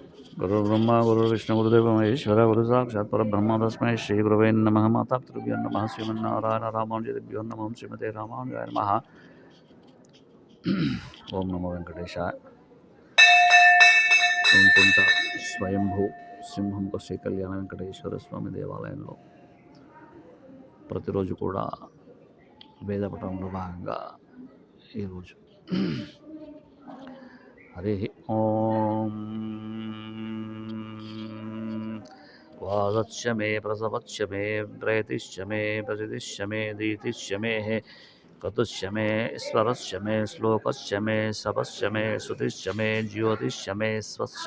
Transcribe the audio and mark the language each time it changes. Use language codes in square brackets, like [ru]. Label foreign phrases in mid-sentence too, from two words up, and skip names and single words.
[sa] गुरुर्ब्रह्मा गुरुर्विष्णु गुरुदेव महेश्वर गुरु साक्षात् परब्रह्म तस्मै श्री गुरुवे नमः मातापितृभ्यो नमः श्रीमन्नारायण रामानुजदेभ्यो नमः श्रीमते रामानुजाय नमः ओम नमो వెంకటేశాయ [te] తుంటుంట స్వయంభూ సింహంప శ్రీ కళ్యాణ వెంకటేశ్వర స్వామి దేవాలయంలో ప్రతిరోజు కూడా వేద పఠనంలో భాగంగా ఈరోజు [sa] హరి ఓం वादच्च मे प्रसवच्च मे प्रेतिश्च मे प्रचितिश्च मे दीतिश्च मे कतुश्च मे स्वरश्च मे श्लोकश्च मे सपश्च मे श्रुतिश्च मे ज्योतिश्च मे स्वश्च